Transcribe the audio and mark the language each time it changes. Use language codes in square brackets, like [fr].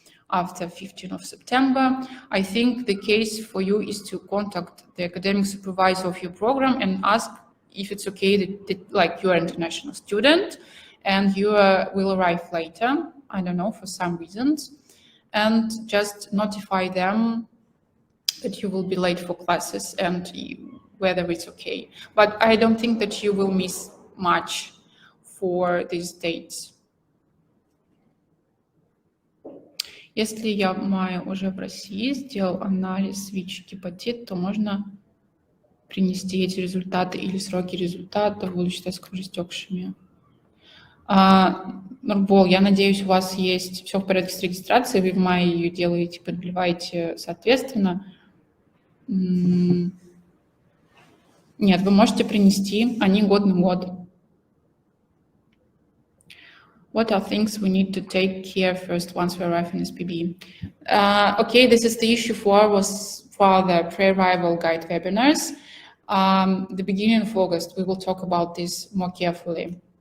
[en] after 15th of September, I think the case for you is to contact the academic supervisor of your program and ask if it's okay that like you're an international student and you will arrive later, I don't know, for some reasons, and just notify them that you will be late for classes and whether it's okay. But I don't think that you will miss much for these dates. [ru] Если я в мае уже в России сделал анализ ВИЧ-гепатит, то можно принести эти результаты или сроки результатов буду считать уже истекшими. Нурбол, я надеюсь, у вас есть все в порядке с регистрацией, вы в мае ее делаете, подливаете соответственно. Нет, вы можете принести, они год на год. [en] What are things we need to take care first once we arrive in SPB? Okay, this is the issue for the pre-arrival guide webinars. The beginning of August, we will talk about this more carefully.